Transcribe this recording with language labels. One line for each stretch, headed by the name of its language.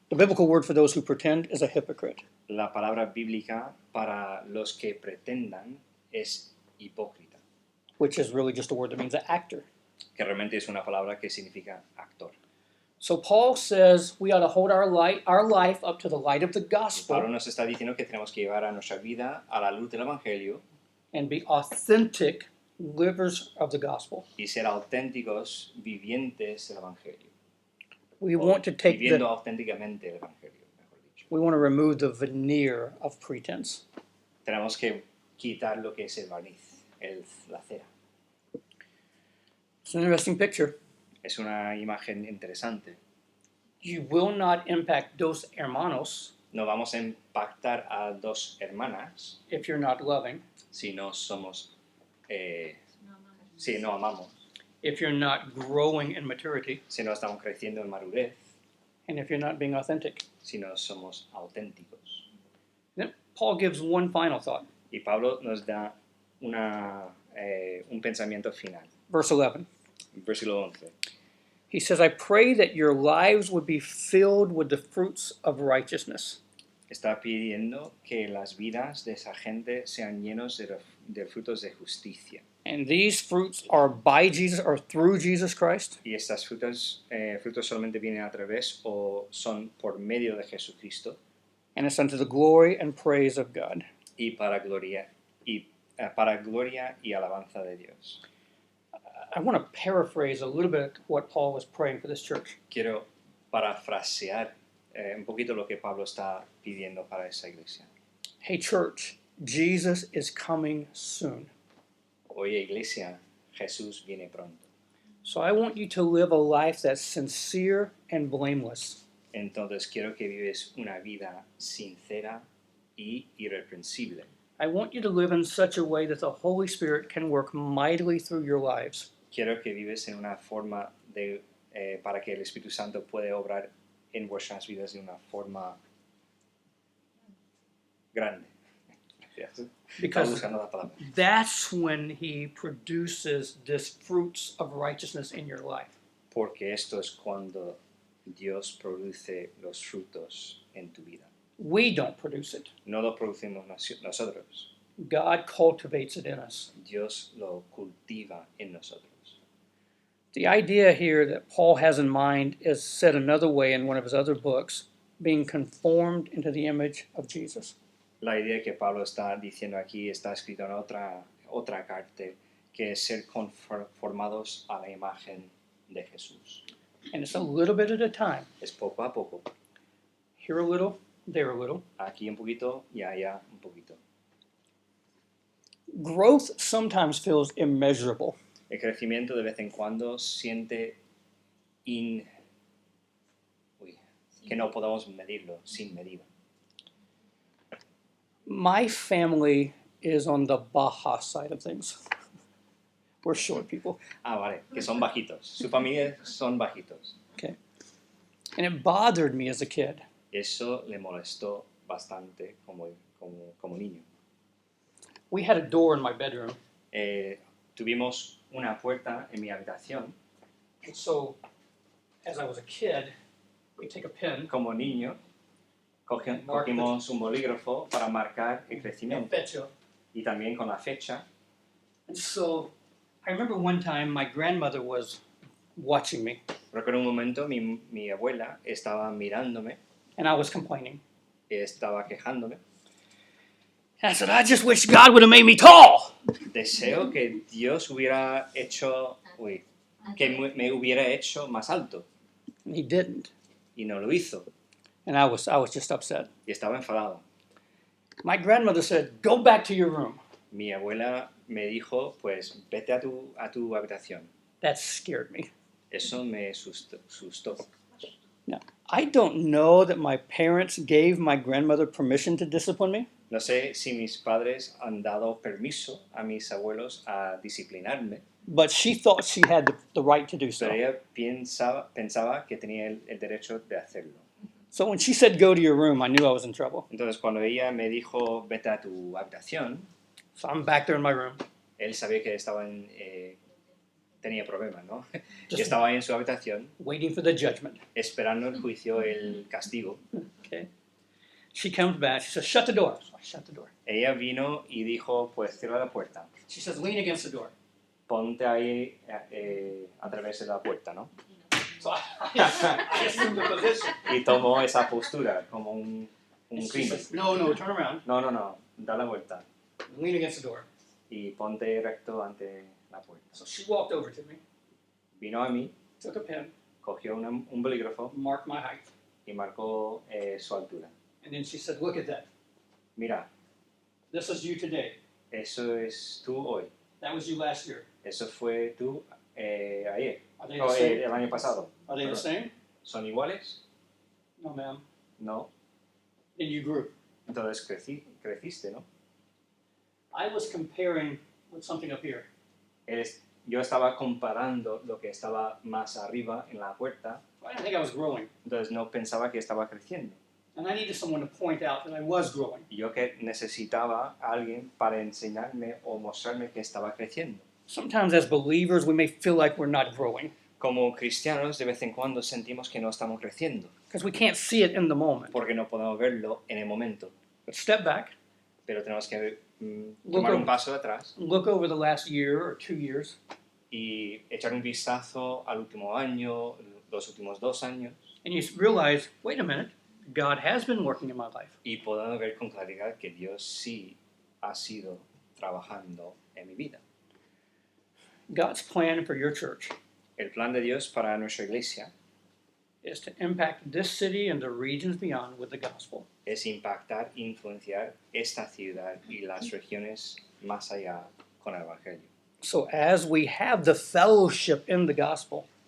English: The biblical word for those who pretend is a hypocrite.
Spanish: La palabra bíblica para los que pretendan es hipócrita.
English: which is really just a word that means an actor.
Spanish: que realmente es una palabra que significa actor.
English: So Paul says we ought to hold our life up to the light of the
Spanish: Pablo
English: gospel
Spanish: nos está diciendo que tenemos que llevar a nuestra vida a la luz del Evangelio
English: and be authentic livers of the gospel.
Spanish: y ser auténticos vivientes del Evangelio.
English: We want to take
Spanish: Viviendo auténticamente el Evangelio, mejor dicho.
English: we want to remove the veneer of pretense.
Spanish: Tenemos que quitar lo que es el barniz, la cera.
English: It's an interesting picture.
Spanish: Es una imagen interesante.
English: You will not impact
Spanish: dos hermanos No vamos a impactar a dos hermanas
English: if you're not loving,
Spanish: si no somos, si no amamos,
English: if you're not growing in maturity,
Spanish: si no estamos creciendo en madurez,
English: and if you're not being authentic.
Spanish: si no somos auténticos.
English: Then Paul gives one final thought.
Spanish: Y Pablo nos da un pensamiento final.
English: Verse 11.
Spanish: Versículo 11.
English: He says, I pray that your lives would be filled with the fruits of righteousness.
Spanish: Está pidiendo que las vidas de esa gente sean llenos de frutos de justicia.
English: And these fruits are by Jesus or through Jesus Christ.
Spanish: Y estas frutos solamente vienen a través o son por medio de Jesucristo.
English: And it's unto the glory and praise of God.
Spanish: Y para gloria y alabanza de Dios.
English: I want to paraphrase a little bit what Paul was praying for this church.
Spanish: Quiero parafrasear un poquito lo que Pablo está pidiendo para esa iglesia.
English: Hey church, Jesus is coming soon.
Spanish: Oye iglesia, Jesús viene pronto.
English: So I want you to live a life that's sincere and blameless.
Spanish: Entonces quiero que vives una vida sincera y irreprensible.
English: I want you to live in such a way that the Holy Spirit can work mightily through your lives.
Spanish: Quiero que vives en una forma para que el Espíritu Santo pueda obrar en vuestras vidas de una forma grande.
English: Because that's when he produces these fruits of righteousness in your life.
Spanish: Porque esto es cuando Dios produce los frutos en tu vida.
English: We don't produce it.
Spanish: No lo producimos nosotros.
English: God cultivates it in us.
Spanish: Dios lo cultiva en nosotros.
English: The idea here that Paul has in mind is said another way in one of his other books, being conformed into the image of Jesus.
Spanish: La idea que Pablo está diciendo aquí está escrito en otra carta, que es ser conformados a la imagen de Jesús.
English: And it's a little bit at a time.
Spanish: Es poco a poco.
English: Here a little, there a little.
Spanish: Aquí un poquito y allá un poquito.
English: Growth sometimes feels immeasurable.
Spanish: El crecimiento de vez en cuando siente que no podemos medirlo, sin medida.
English: My family is on the Baja side of things. We're short people.
Spanish: Ah, vale, que son bajitos. Su familia son bajitos.
English: Okay. And it bothered me as a kid.
Spanish: Eso le molestó bastante como niño.
English: We had a door in my bedroom.
Spanish: Tuvimos una puerta en mi habitación.
English: And so, as I was a kid, we take a pen.
Spanish: Como niño, cogimos un bolígrafo para marcar el crecimiento. Y también con la fecha.
English: And so, I remember one time my grandmother was watching me.
Spanish: Recuerdo un momento mi abuela estaba mirándome.
English: And I was complaining.
Spanish: Y estaba quejándome.
English: And I said, I just wish God would have made me tall.
Spanish: Deseo que Dios hubiera hecho, que me hubiera hecho más alto.
English: And he didn't.
Spanish: Y no lo hizo.
English: And I was just upset.
Spanish: Y estaba enfadado.
English: My grandmother said, go back to your room.
Spanish: Mi abuela me dijo, pues vete a tu habitación.
English: That scared me.
Spanish: Eso me asustó.
English: Now, I don't know that my parents gave my grandmother permission to discipline me.
Spanish: No sé si mis padres han dado permiso a mis abuelos a disciplinarme.
English: But she thought she had the right to do so.
Spanish: Pero ella pensaba que tenía el derecho de hacerlo.
English: So when she said, go to your room, I knew I was in trouble.
Spanish: Entonces cuando ella me dijo, vete a tu habitación,
English: so I'm back there in my room.
Spanish: Él sabía que tenía problemas, ¿no? Yo estaba en su habitación.
English: Waiting for the judgment.
Spanish: Esperando el juicio, el castigo.
English: Okay. She comes back. She says, shut the door. So I shut the door.
Spanish: Ella vino y dijo, pues cierra la puerta. She says, lean against the door. ponte ahí a través de la puerta, ¿no?
English: So I assumed the position.
Spanish: Y tomó esa postura como un
English: And she
Spanish: crimen.
English: says, no, turn around.
Spanish: No, da la vuelta
English: Lean against the door.
Spanish: y ponte recto ante la puerta.
English: So she walked over to me,
Spanish: Vino a mí,
English: took a pen,
Spanish: cogió un bolígrafo
English: marked my height,
Spanish: y marcó su altura.
English: and then she said, look at that.
Spanish: Mira,
English: This is you today.
Spanish: eso es tú hoy.
English: That was you last year.
Spanish: Eso fue tú ayer.
English: Are they
Spanish: O
English: the same?
Spanish: el año pasado.
English: Are they the same?
Spanish: ¿Son iguales?
English: No, ma'am.
Spanish: No.
English: Then you grew.
Spanish: Entonces creciste, ¿no?
English: I was comparing with something up here.
Spanish: Yo estaba comparando lo que estaba más arriba en la puerta,
English: I didn't think I was growing.
Spanish: entonces no pensaba que estaba creciendo.
English: And I needed someone to point out that I was growing.
Spanish: Y yo que necesitaba a alguien para enseñarme o mostrarme que estaba creciendo.
English: Sometimes as believers, we may feel like we're not growing
Spanish: Como cristianos, de vez en cuando sentimos que no estamos creciendo,
English: because we can't see it in the moment.
Spanish: porque no podemos verlo en el momento.
English: But step back,
Spanish: Pero tenemos que
English: Look
Spanish: tomar un
English: over-
Spanish: paso atrás
English: look over the last year or 2 years,
Spanish: y echar un vistazo al último año, los últimos 2 años,
English: and you realize, wait a minute, God has been working in my life.
Spanish: y podamos ver con claridad que Dios sí ha sido trabajando en mi vida.
English: God's plan for your church
Spanish: El plan de Dios para nuestra iglesia
English: is to impact this city and the regions beyond with the gospel.
Spanish: es impactar, influenciar esta ciudad y las regiones más allá con el Evangelio.
English: So as we have the fellowship in the gospel,